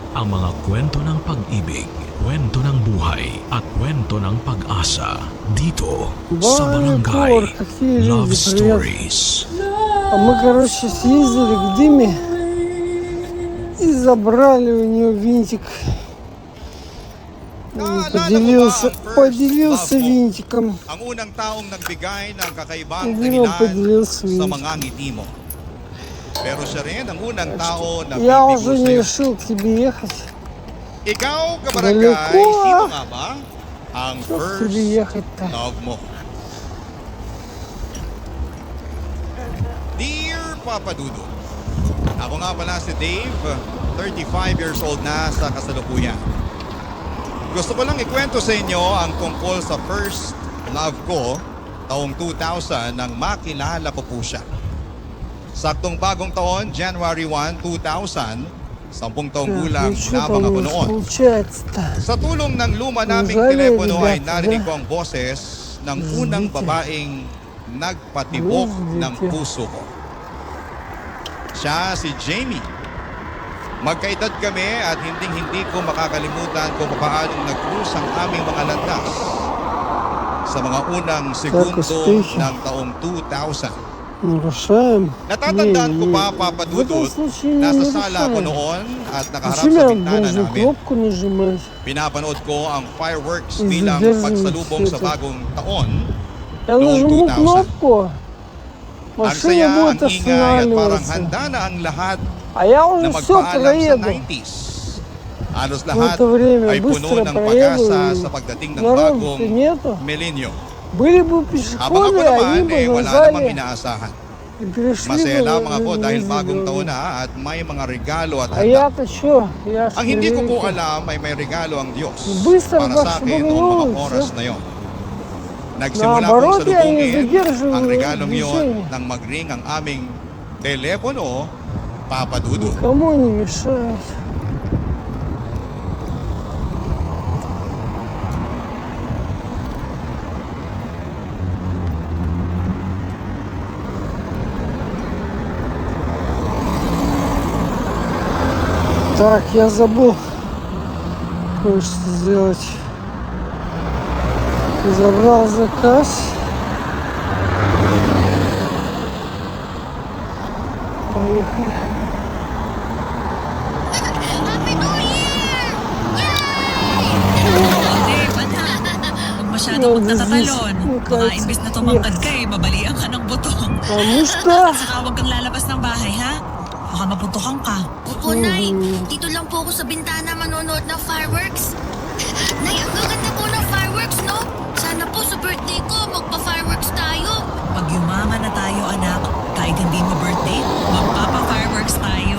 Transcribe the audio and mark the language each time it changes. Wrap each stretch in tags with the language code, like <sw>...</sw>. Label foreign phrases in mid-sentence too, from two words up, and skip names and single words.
<tl>Ang mga kwento ng pag-ibig, kwento ng buhay, at kwento ng pag-asa dito sa Barangay Love Stories.</tl> <ru>А мы, короче, съездили к Диме и забрали у нее винтик. Поделился винтиком.</ru> <tl>Ang unang taong nagbigay ng kakaibang</tl> <ru>Дима</ru> <tl>dahilan</tl> <ru>поделился</ru> <tl>sa</tl> <ru>винтиком.</ru> <tl>mga ngiti mo. Pero siya rin ang unang tao na</tl> <ru>Я</ru> <tl>bibigo</tl> <ru>уже не</ru> <tl>sa'yo.</tl> <ru>решил к тебе ехать.</ru> <tl>Ikaw, kabarangay,</tl> <ru>Далеко,</ru> <tl>sino nga ba ang</tl> <ru>Что к</ru> <tl>first</tl> <ru>тебе ехать-то?</ru> <tl>love mo? Dear Papa Dudu, ako nga pala si Dave,</tl> <en>35 years old</en> <tl>na sa kasalukuyan. Gusto ko lang ikwento sa inyo ang tungkol sa</tl> <en>first love</en> <tl>ko taong 2000 nang makilala ko po siya. Saktong bagong taon, January 1, 2000, 10 taong gulang</tl> <ru>Ну что</ru> <tl>lamang</tl> <ru>там</ru> <tl>ako</tl> <ru>у нас</ru> <tl>noon.</tl> <ru>получается-то?</ru> <tl>Sa tulong ng luma naming</tl> <ru>Gonzalo,</ru> <tl>telepono ay</tl> <ru>rебята,</ru> <tl>narinig</tl> <ru>да?</ru> <tl>ko ang boses ng unang</tl> <ru>Извините.</ru> <tl>babaeng nagpatibok ng</tl> <ru>Извините.</ru> <tl>puso ko. Siya si Jamie. Magkaedad kami at hindi ko makakalimutan kung paanong nag-cruise ang aming mga landas sa mga unang segundo</tl> <ru>uspехи.</ru> <tl>ng taong 2000.</tl> <ru>Нарушаем?</ru> <tl>Natatandaan ko pa, Papa</tl> <ru>В этом</ru> <tl>Dudut,</tl> <ru>случае не</ru> <tl>nasa sala ako</tl> <ru>нарушаем.</ru> <tl>noon at nakaharap</tl> <ru>Зачем</ru> <tl>sa</tl> <ru>я</ru> <tl>bintana</tl> <ru>должен</ru> <tl>namin.</tl> <ru>кнопку нажимать?</ru> <tl>Pinapanood ko ang fireworks</tl> <en>Is</en> <tl>bilang</tl> <en>there</en> <tl>pagsalubong sa</tl> <en>something-</en> <tl>bagong taon.</tl> <ru>Я</ru> <tl>Noong</tl> <ru>нажму</ru> <tl>2000.</tl> <ru>кнопку,</ru> <tl>Ang</tl> <ru>машина</ru> <tl>saya, ang</tl> <ru>будет</ru> <tl>ingay at parang</tl> <ru>останавливаться.</ru> <tl>handa na ang lahat</tl> <ru>А я</ru> <tl>na</tl> <ru>уже все</ru> <tl>magpaalam sa</tl> <ru>проеду.</ru> <tl>90s. Halos</tl> <ru>В</ru> <tl>lahat</tl> <ru>это время</ru> <tl>ay puno</tl> <ru>быстро</ru> <tl>ng</tl> <ru>проеду.</ru> <tl>pag-asa</tl> <ru>и</ru> <tl>sa pagdating ng</tl> <ru>Народу-то</ru> <tl>bagong</tl> <ru>нету.</ru> <tl>milenyo.</tl> <ru>Были бы</ru> <tl>Habang</tl> <ru>пешеходы,</ru> <tl>ako</tl> <ru>они</ru> <tl>naman,</tl> <ru>бы</ru> <tl>wala namang</tl> <ru>вязали</ru> <tl>inaasahan.</tl> <ru>и перешли</ru> <tl>Masaya</tl> <ru>бы</ru> <tl>lamang ako</tl> <ru>на</ru> <tl>dahil</tl> <ru>везде</ru> <tl>bagong</tl> <ru>дорогу.</ru> <tl>taon na at may mga regalo at</tl> <ru>А</ru> <tl>handa.</tl> <ru>я-то что? Я ж</ru> <tl>Ang hindi ko po</tl> <ru>маленький.</ru> <tl>alam ay may regalo ang Diyos Basta para ba sa akin noong mga sumunod, oras sir? na yon. Nagsimula pong</tl> <ru>Наоборот, я не</ru> <tl>salubungin</tl> <ru>задерживаю</ru> <tl>ang regalong yon</tl> <ru>движение.</ru> <tl>nang mag-ring ang aming telepono, Papa Dudu.</tl> <ru>Кому не мешает? Так, я забыл кое-что сделать. Забрал заказ. Поехали.</ru> <en>Happy New Year!</en> <tl>Dave, huwag masyadong magtatatalon. Baka imbis na tumangkad ka mabalian ka ng butong.</tl> <ru>Потому что</ru> <tl>At saka huwag kang lalabas ng bahay, ha? Baka mapuntukan ka. Opo, Nay. Dito lang po ako sa bintana manonood ng fireworks. Nay, ang gaganda po ng fireworks, no? Sana po sa birthday ko, magpa-fireworks tayo. Pag yumaman na tayo, anak, kahit hindi mo birthday, magpapa-fireworks tayo.</tl>